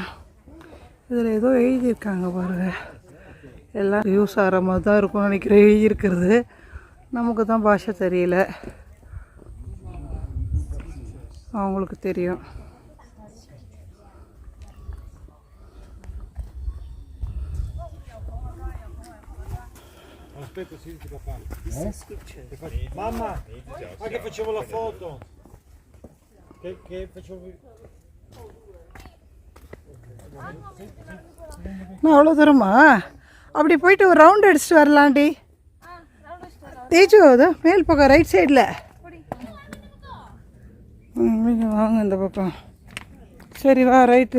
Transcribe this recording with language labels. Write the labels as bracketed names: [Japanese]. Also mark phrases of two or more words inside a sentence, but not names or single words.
[Tamil] இதில் ஏதோ எழுதியிருக்காங்க பாருங்க. எல்லாம் யூஸ் ஆகிற மாதிரி தான் இருக்கும்னு நினைக்கிறேன் எழுதியிருக்கிறது. நமக்கு தான் பாஷை தெரியல, அவங்களுக்கு தெரியும். [Italian] Aspetta, sì, ti fa fare. Mamma, ma che facevo la foto? Che facevo... [Tamil] நான் அவ்வளோ தூரமா அப்படி போயிட்டு ஒரு ரவுண்ட் அடிச்சுட்டு வரலாண்டி. தேஜு அது மேல் பக்கம் [English] right side. [Tamil] வாங்க இந்த பக்கம். சரி வா, ரைட்டு.